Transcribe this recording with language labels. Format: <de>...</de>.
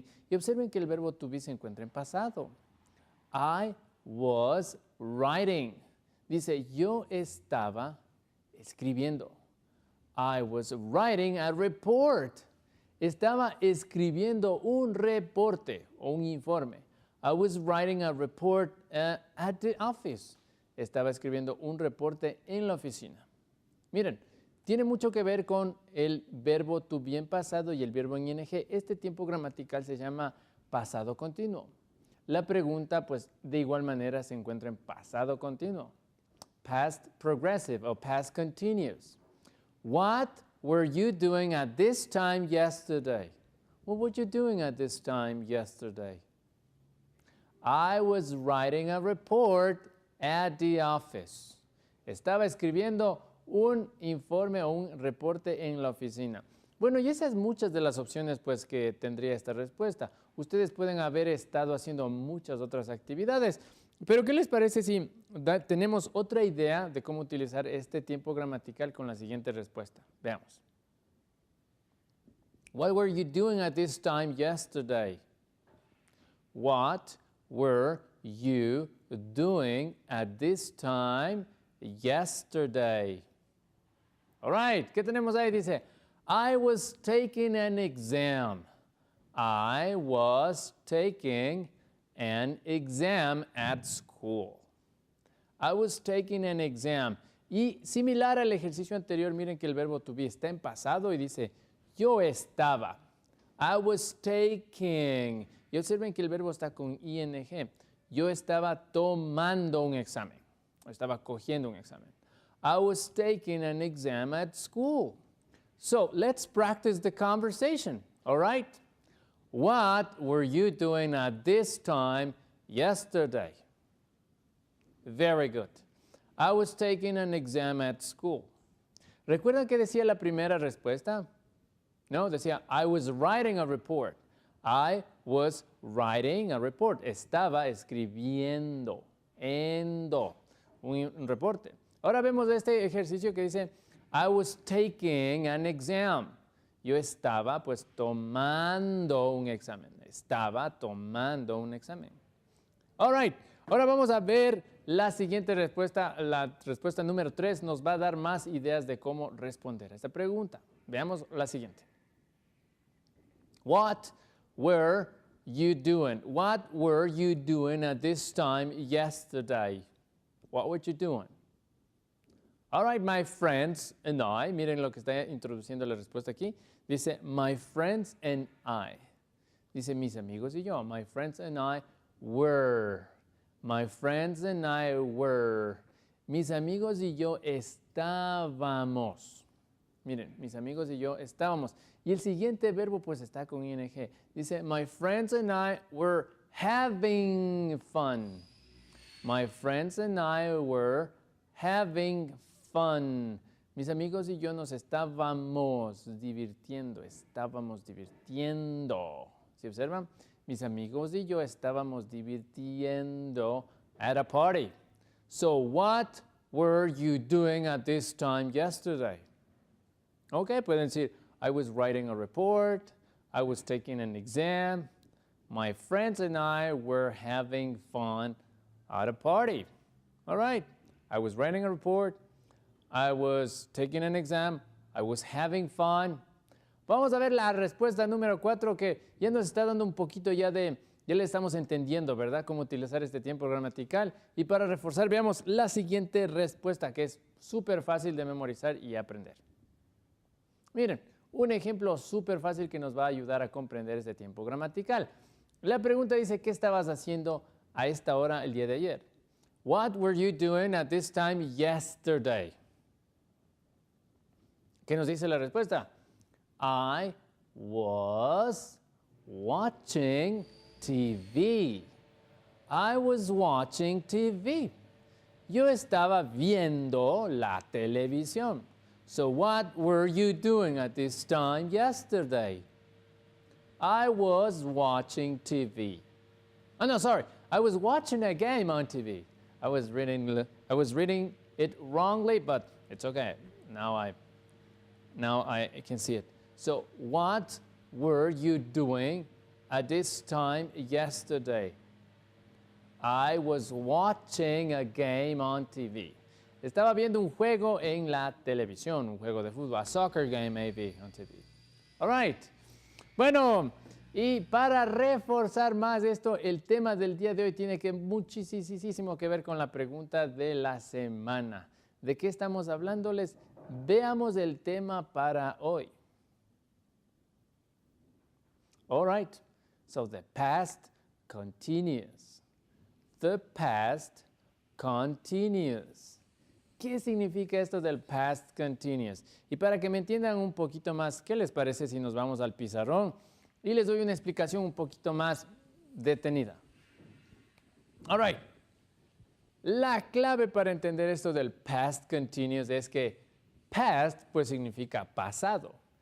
<es>Y observen que el verbo to be se encuentra en pasado.</es> <en>I was writing.</en> <es>Dice, yo estaba escribiendo.</es> <en>I was writing a report.</en> <es>Estaba escribiendo un reporte o un informe.</es> <en>I was writing a report at the office.</en> <es>Estaba escribiendo un reporte en la oficina. Miren, tiene mucho que ver con el verbo to be en pasado y el verbo en ing. Este tiempo gramatical se llama pasado continuo. La pregunta, pues, de igual manera se encuentra en pasado continuo.</es> <en>Past progressive o past continuous. What were you doing at this time yesterday? What were you doing at this time yesterday? I was writing a report at the office.</en> <es>Estaba escribiendo un informe o un reporte en la oficina. Bueno, y esas muchas de las opciones pues que tendría esta respuesta. Ustedes pueden haber estado haciendo muchas otras actividades, pero ¿qué les parece si tenemos otra idea de cómo utilizar este tiempo gramatical con la siguiente respuesta? Veamos.</es> <en>What were you doing at this time yesterday? What were you doing at this time yesterday? All right,</en> <es>¿qué tenemos ahí?</es> <en>Dice, I was taking an exam. I was taking an exam at school. I was taking an exam.</en> <es>Y similar al ejercicio anterior, miren que el verbo to be está en pasado y dice, yo estaba.</es> <en>I was taking.</en> <es>Y observen que el verbo está con ing. Yo estaba tomando un examen. O estaba cogiendo un examen.</es> <en>I was taking an exam at school. So let's practice the conversation, all right? What were you doing at this time yesterday? Very good. I was taking an exam at school.</en> <es>¿Recuerdan qué decía la primera respuesta? No, decía,</es> <en>I was writing a report. I was writing a report.</en> <es>Estaba escribiendo, un reporte. Ahora vemos este ejercicio que dice,</es> <en>I was taking an exam.</en> <es>Yo estaba pues tomando un examen. Estaba tomando un examen.</es> <en>All right.</en> <es>Ahora vamos a ver la siguiente respuesta. La respuesta número 3 nos va a dar más ideas de cómo responder a esta pregunta. Veamos la siguiente.</es> <en>What were you doing? What were you doing at this time yesterday? What were you doing? All right, my friends and I.</en> <es>Miren lo que está introduciendo la respuesta aquí. Dice,</es> <en>my friends and I.</en> <es>Dice, mis amigos y yo.</es> <en>My friends and I were. My friends and I were.</en> <es>Mis amigos y yo estábamos. Miren, mis amigos y yo estábamos. Y el siguiente verbo pues está con ing.</es> <en>Dice, my friends and I were having fun. My friends and I were having fun.</en> <es>Mis amigos y yo nos estábamos divirtiendo. Estábamos divirtiendo. ¿Sí observan? Mis amigos y yo estábamos divirtiendo</es> <en>at a party. So what were you doing at this time yesterday? Okay,</en> <es>pueden decir,</es> <en>I was writing a report, I was taking an exam, my friends and I were having fun at a party. All right, I was writing a report, I was taking an exam, I was having fun.</en> <es>Vamos a ver la respuesta número 4 que ya nos está dando un poquito ya le estamos entendiendo, ¿verdad? Cómo utilizar este tiempo gramatical. Y para reforzar, veamos la siguiente respuesta que es súper fácil de memorizar y aprender. Miren, un ejemplo súper fácil que nos va a ayudar a comprender este tiempo gramatical. La pregunta dice, ¿qué estabas haciendo a esta hora el día de ayer?</es> <en>What were you doing at this time yesterday?</en> <es>¿Qué nos dice la respuesta?</es> <en>I was watching TV. I was watching TV.</en> <es>Yo estaba viendo la televisión.</es> <en>So what were you doing at this time yesterday? I was watching TV. Oh, no, sorry. I was watching a game on TV. I was reading it wrongly, but it's okay. Now I can see it. So what were you doing at this time yesterday? I was watching a game on TV.</en> <es>Estaba viendo un juego en la televisión, un juego de fútbol,</es> <en>a soccer game maybe on TV. All right.</en> <es>Bueno, y para reforzar más esto, el tema del día de hoy tiene muchísimo que ver con la pregunta de la semana. ¿De qué estamos hablándoles? Veamos el tema para hoy.</es> <en>All right, so the past continuous. The past continuous.</en> <es>¿Qué significa esto del past continuous? Y para que me entiendan un poquito más, ¿qué les parece si nos vamos al pizarrón? Y les doy una explicación un poquito más detenida.</es> <en>All right.</en> <es>La clave para entender esto del past continuous es que past pues significa pasado.</es>